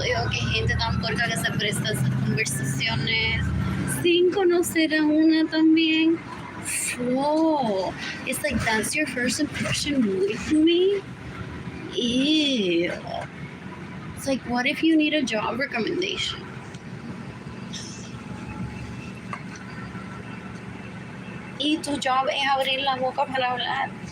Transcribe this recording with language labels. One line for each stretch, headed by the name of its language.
Spanish: Qué gente tan porca que se presta a esas conversaciones sin conocer a una también.
English: Whoa, it's like that's your first impression with me? Ew. It's like, what if you need a job recommendation?
Spanish: Y tu job es abrir la boca para hablar.